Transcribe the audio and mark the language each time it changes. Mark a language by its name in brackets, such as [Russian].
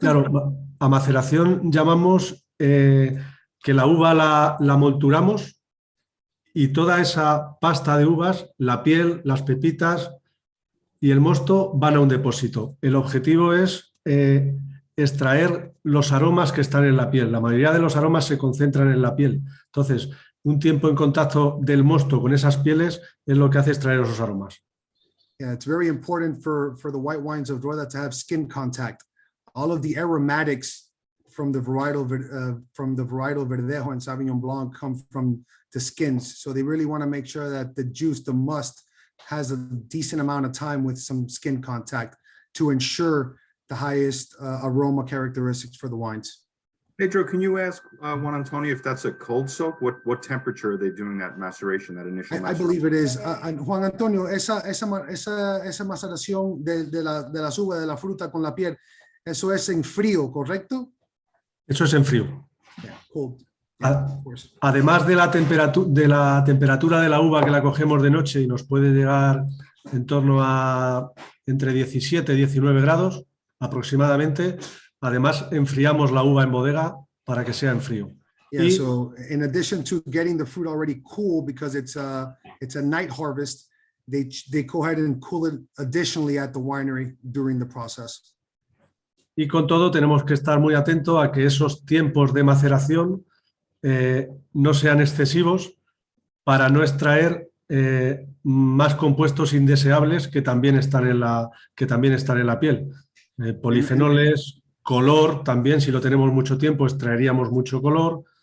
[Spanish] Claro, a maceración llamamos que la uva la molturamos y toda esa pasta de uvas, la piel, las pepitas y el mosto van a un depósito. El objetivo es extraer los aromas que están en la piel. La mayoría de los aromas se concentran en la piel. Entonces, un tiempo en contacto del mosto con esas pieles es lo que hace extraer esos aromas. [English] Yeah, it's very important for the white wines of Rueda to have skin contact. All of the aromatics from the varietal Verdejo and Sauvignon Blanc come from the skins. So they really want to make sure that the juice, the must, has a decent amount of time with some skin contact to ensure the highest aroma characteristics for the wines. Pedro, can you ask Juan Antonio if that's a cold soak? What temperature are they doing that maceration, that initial I maceration? believe it is. [Spanish] Juan Antonio, esa maceración de las uvas, de la fruta con la piel, eso es en frío, ¿correcto? Eso es en frío. [English] Yeah, cold. Yeah, of course. [Spanish] Además de la temperatura de la uva que la cogemos de noche y nos puede llegar en torno a entre 17 y 19 grados aproximadamente, además enfriamos la uva en bodega para que sea en frío. [English] Yeah, so in addition to getting the fruit already cool, because it's a night harvest, they go ahead and cool it additionally at the winery during the process. [Spanish] Y con todo tenemos que estar muy atentos a que esos tiempos de maceración no sean excesivos para no extraer más compuestos indeseables que también están en la piel. Polifenoles, color, también si lo tenemos mucho tiempo extraeríamos mucho color.